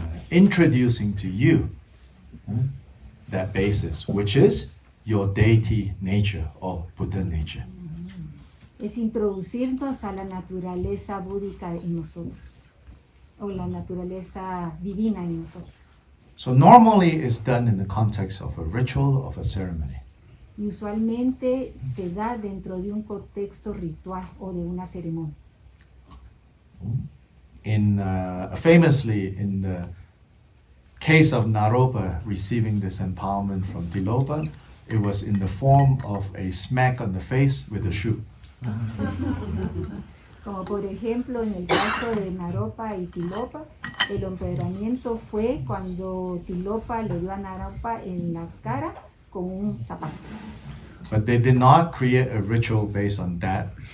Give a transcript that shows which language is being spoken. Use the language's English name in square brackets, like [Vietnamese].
[English] Introducing to you that basis, which is your deity nature or Buddha nature. [Spanish] Es introducirnos a la naturaleza búdica en nosotros, o la naturaleza divina en nosotros. [English] So normally it's done in the context of a ritual, of a ceremony. [Spanish] Y usualmente se da dentro de un contexto ritual o de una ceremonia. [English] Famously, in the case of Naropa receiving this empowerment from Tilopa, it was in the form of a smack on the face with a shoe. [Spanish] Como por ejemplo en el caso de Naropa y Tilopa, el empoderamiento fue cuando Tilopa le dio a Naropa en la cara con un zapato. [English] But they did not create a ritual based on that.